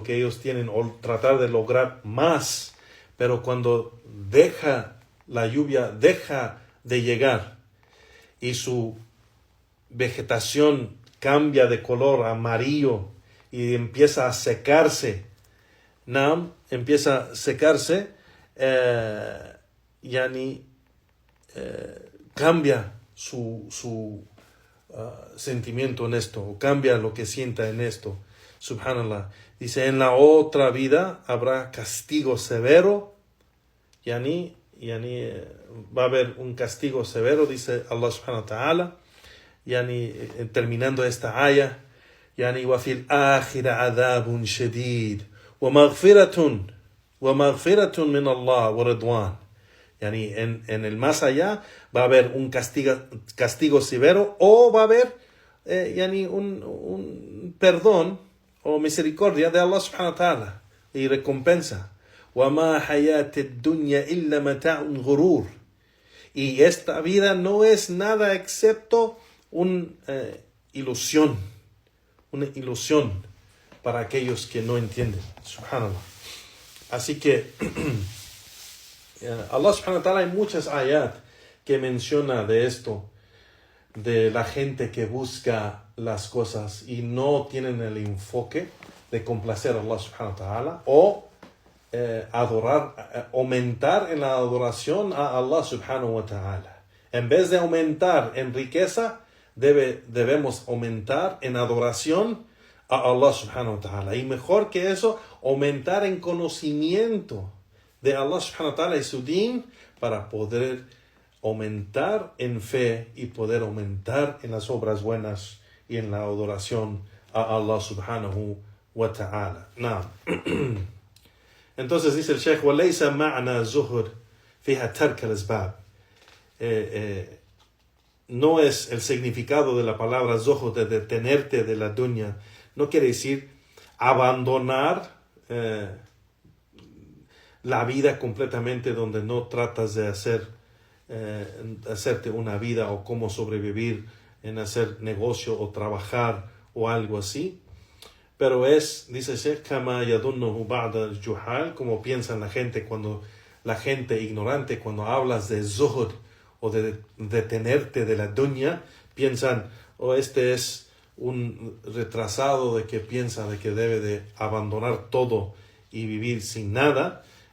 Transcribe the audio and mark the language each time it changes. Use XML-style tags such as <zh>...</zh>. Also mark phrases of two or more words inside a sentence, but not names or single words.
<es>que ellos tienen o tratar de lograr más, pero cuando la lluvia deja de llegar y su vegetación cambia de color amarillo y empieza a secarse, cambia su sentimiento en esto, o cambia lo que sienta en esto. Subhanallah. Dice, en la otra vida habrá castigo severo, va a haber un castigo severo, dice</es> <ar>الله سبحانه وتعالى,</ar> <es>terminando esta aya, وفي الآخرة عذاب شديد ومغفرة من الله ورضوان. En el más allá va a haber un castigo severo, o va a haber un perdón o misericordia de</es> <ar>الله سبحانه وتعالى</ar> <es>y recompensa.</es> <ar>وَمَا حَيَاةِ الدُّنْيَا إِلَّا مَتَاعٌ غُرُورٌ.</ar> <es>Y esta vida no es nada excepto una ilusión para aquellos que no entienden.</es> <ar>سبحان الله.</ar> <es>Así que</es> <ar>الله سبحانه وتعالى,</ar> <es>hay muchas ayat que menciona de esto, de la gente que busca las cosas y no tienen el enfoque de complacer a</es> <ar>الله سبحانه وتعالى</ar> <es>o aumentar en la adoración a</es> <ar>الله سبحانه وتعالى.</ar> <es>En vez de aumentar en riqueza, debemos aumentar en adoración a</es> <ar>الله سبحانه وتعالى.</ar> <es>Y mejor que eso, aumentar en conocimiento de</es> <ar>الله سبحانه وتعالى</ar> <es>y su din, para poder aumentar en fe y poder aumentar en las obras buenas y en la adoración a</es> <ar>الله سبحانه وتعالى.</ar> <es>Entonces dice el Sheikh,</es> <ar>وَلَيْسَ مَعْنَا زُهُرْ فِيهَا تَرْكَ الْأَسْبَابِ.</ar> <es>No es el significado de la palabra zuhud de detenerte de la dunya. No quiere decir abandonar la vida completamente, donde no tratas de hacerte una vida o cómo sobrevivir en hacer negocio o trabajar o algo así. Pero dice Sheikh,</es> <ar>كما يظنه بعض الجهال,</ar> <es>como piensan la gente ignorante, cuando hablas de zuhud o de detenerte de la dunya, piensan, este es un retrasado de que piensa de que debe de abandonar todo y vivir sin nada.</es>